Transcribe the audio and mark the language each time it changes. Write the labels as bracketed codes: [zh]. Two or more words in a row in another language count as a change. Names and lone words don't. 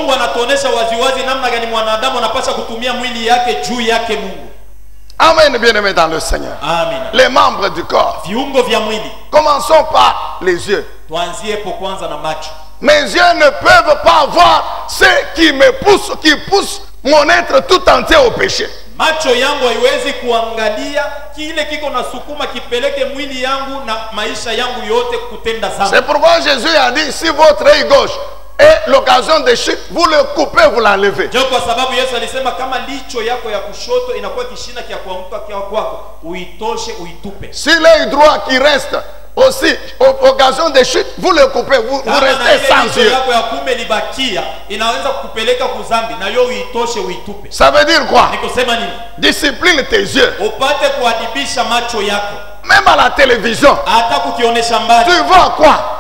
[fr] Amen, bien-aimés dans le Seigneur. Amen. Les membres du corps. Commençons par les yeux. Mes yeux ne peuvent pas voir ce qui me pousse, qui pousse mon être tout entier au péché. [sw] Macho yangu haiwezi kuangalia kile kiko na sukuma kipeleke mwili yangu na maisha yangu yote kutenda dhambi. [fr] C'est pourquoi Jésus a dit, si votre œil gauche est l'occasion de chute, vous le coupez, vous l'enlevez. [sw] Ndio kwa sababu Yesu alisema kama licho yako ya kushoto inakuwa kishina kia kuanguka kwako, uitoshe uitupe. [fr] Si l'œil droit qui reste aussi occasion de chute, vous le coupez, vous restez sans yeux. Ça veut dire quoi? Discipline tes yeux. Même à la télévision, tu vois quoi?